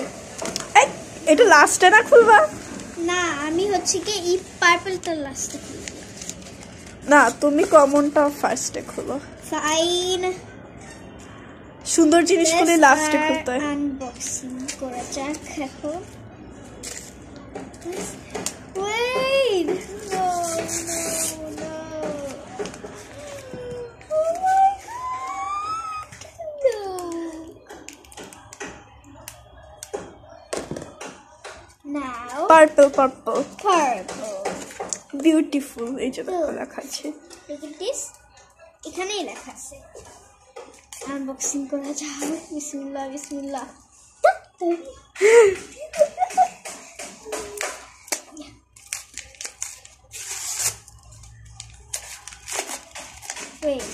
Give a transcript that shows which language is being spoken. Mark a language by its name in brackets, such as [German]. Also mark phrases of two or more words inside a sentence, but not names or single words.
[Bangla] এটা লাস্টে না খুলবা? না, আমি হচ্ছে কি এই পার্পলটা লাস্টে খুলবো। না, তুমি কমনটা ফার্স্টে খুলো। ফাইন, সুন্দর জিনিসগুলি লাস্টে খুলতে হয়। আনবক্সিং করা যাক এখন। [English] Wait, no. Oh my God, no. Now, [Bangla] পার্পল purple. বিউটিফুল। এই যে দেখো লেখা আছে। [English] Look at this. [Bangla] এখানেই লেখা আছে। আনবক্সিং করা যাক। [Arabic] بسم الله بسم الله. [Bangla] Wait.